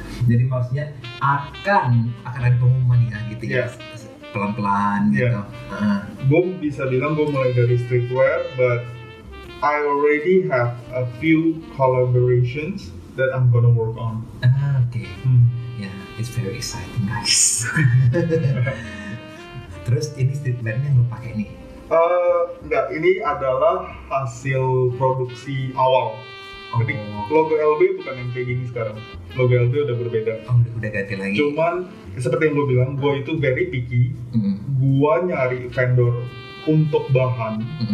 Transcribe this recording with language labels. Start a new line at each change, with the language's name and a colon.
Indonesian: Jadi maksudnya akan ada pengumuman ya gitu ya.
English: Yeah.
Indonesian: Pelan-pelan gitu.
English: Yeah.
Indonesian: Gue bisa bilang gue mulai dari streetwear,
English: but I already have a few collaborations that I'm gonna work on.
Indonesian: Oke.
English: Ya, it's very exciting guys.
Indonesian: Terus ini streetwear yang lo pakai nih? Enggak, ini adalah hasil produksi awal. Jadi logo LB bukan yang kayak gini sekarang. Logo LB udah berbeda. Oh, udah ganti lagi. Cuman seperti yang lo bilang, gue itu
English: very picky.
Indonesian: Gue nyari vendor untuk bahan.